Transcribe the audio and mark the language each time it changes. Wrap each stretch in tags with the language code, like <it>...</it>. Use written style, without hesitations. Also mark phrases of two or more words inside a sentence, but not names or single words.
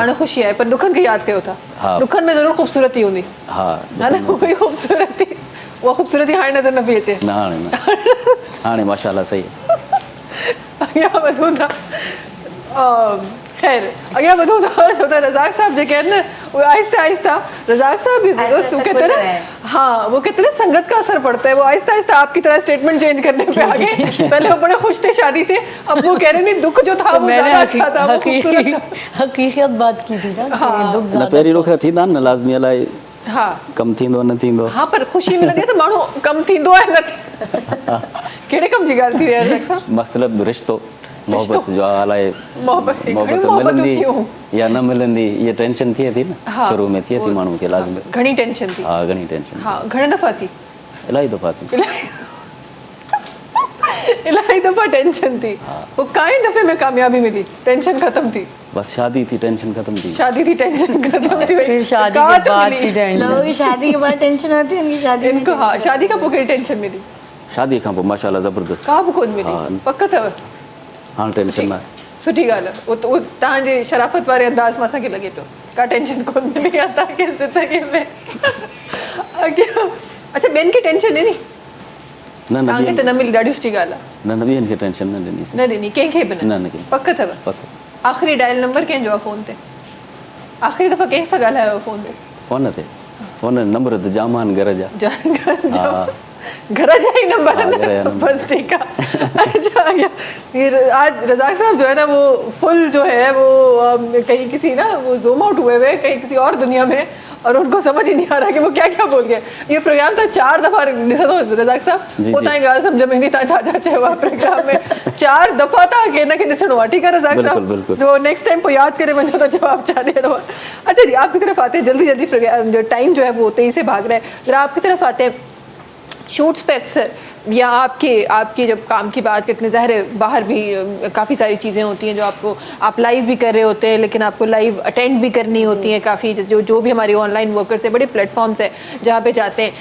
<sd>हाणे ख़ुशी आहे, पर दुखनि खे यादि कयो था। दुखनि में ज़रूरु ख़ूबसूरती हूंदी है न, उहा ख़ूबसूरती, उहा ख़ूबसूरती हाणे नज़र न पई अचे। न हाणे माशाल्लाह सही अॻियां वधूं था, ख़ैर अॻियां वधूं था। छो त रज़ाक साहब जेके आहिनि न उहे आहिस्ता आहिस्ता,</sd> <hi>रज़ाक साहब भी कहते हैं ना, हाँ वो कहते हैं संगत का असर पड़ता है, वो आहिस्ता आहिस्ता आपकी तरह</hi> <en>statement change</en> <hi>करने पे आ गए। पहले वो बड़े खुश थे शादी से, अब वो कह रहे नहीं दुख जो था वो ज़्यादा अच्छा था, वो खूबसूरत था। हकीकत बात की थी ना, दुख</hi> <sd>न ज़्यादा पहिरीं दुख थींदा न लाज़मी अलाए हाँ कम थींदो न थींदो। हाँ पर ख़ुशी मिलंदी आहे त माण्हू कम थींदो आहे न कहिड़े कम जी ॻाल्हि थी रही आहे रज़ाक साहब? मतिलबु रिश्तो मोहबत जो अलाए मोहबत मिलंदी या न मिलंदी ये टेंशन थिए थी न, शुरू में थिए थी माण्हू खे लाज़मी, घणी टेंशन थी। हाँ घणी टेंशन, हाँ घणे दफ़ा थी? इलाही दफ़ा थी, इलाही दफ़ा टेंशन थी, वो काई दफ़े में कामयाबी मिली, टेंशन खत्म थी, बस शादी थी टेंशन खत्म थी, शादी थी टेंशन खत्म थी,</sd> <hi>फिर शादी के बाद की टेंशन, लोगों की शादी के बाद टेंशन आती है, इनकी शादी</hi> <sd>इनको हाँ शादी का पोइ कहिड़ी टेंशन मिली? शादी खां पोइ माशाल्लाह ज़बरदस्त का बि कोन मिली, पक अथव? हाणे टेंशन न आहे, सुठी ॻाल्हि आहे, उहो तव्हांजे शराफ़त वारे अंदाज़ मां असांखे लॻे पियो का टेंशन कोन मिली आहे तव्हांखे ज़िंदगी में। अॻियां अच्छा ॿियनि खे टेंशन ॾिनी? न तव्हांखे त न मिली, ॾाढी सुठी ॻाल्हि आहे। न ॿियनि खे टेंशन न ॾिनी, न ॾिनी कंहिंखे बि न न कंहिं पक अथव? पक आख़िरी डायल नंबर कंहिंजो आहे फ़ोन ते? आख़िरी दफ़ा कंहिं सां ॻाल्हायो फ़ोन ते? फ़ोन नंबर त जाम आहिनि घर जा, घर जा</sd> <hi>ही नंबर है ना, बस ठीक है। अच्छा ये आज रज़ाक साहब जो है ना वो फुल जो है वो कहीं किसी ना वो</hi> <en>zoom out</en> <hi>हुए हुए कहीं किसी और दुनिया में, और उनको समझ ही नहीं आ रहा कि वो क्या क्या बोल गए।</hi> <sd>ये प्रोग्राम तो 4 दफ़ा ॾिसो रज़ाक साहब, वो तव्हांजी ॻाल्हि सम्झ में ईंदी तव्हां छा छा चयो आहे प्रोग्राम में, 4 दफ़ा तव्हांखे हिनखे ॾिसणो आहे, ठीकु आहे रज़ाक साहब, जो</sd> <en>next time</en> <sd>पोइ यादि करे वञो त जवाब छा ॾियणो आहे।</sd> <hi>अच्छा जी आपकी तरफ आते हैं, जल्दी जल्दी प्रोग्राम जो टाइम जो है वो तेज़ी से भाग रहा है, जरा आपकी तरफ आते हैं शूट्स पे अक्सर, या आपके जब काम की बात करते हैं, ज़ाहिर है बाहर भी काफ़ी सारी चीज़ें होती हैं जो आपको, आप लाइव भी कर रहे होते हैं लेकिन आपको लाइव अटेंड भी करनी होती है, काफ़ी जो भी हमारे</hi> <en>online workers</en> <hi>है, बड़े प्लेटफॉर्म्स है जहाँ पे जाते हैं।</hi>